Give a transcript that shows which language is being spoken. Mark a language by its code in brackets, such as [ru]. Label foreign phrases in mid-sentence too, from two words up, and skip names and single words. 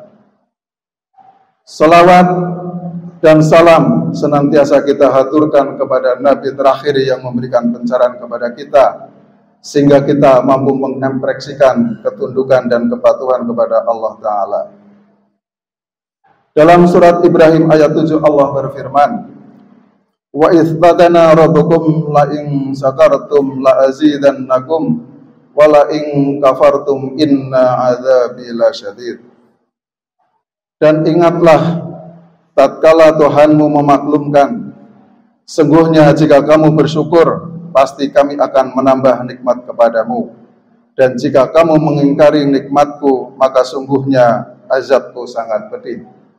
[id] Salawat dan salam senantiasa kita haturkan kepada Nabi terakhir yang memberikan pencerahan kepada kita, sehingga kita mampu mengekspresikan ketundukan dan kepatuhan kepada Allah Ta'ala. Dalam surat Ibrahim ayat 7 Allah berfirman, [ar] وإذ تأذن ربكم لئن شكرتم لأزيدنكم ولئن كفرتم إن عذابي لشديد. [id] Dan ingatlah tatkala Tuhanmu memaklumkan, sungguhnya jika kamu bersyukur pasti kami akan menambah nikmat kepadamu, dan jika kamu mengingkari nikmatku maka sungguhnya azabku sangat pedih.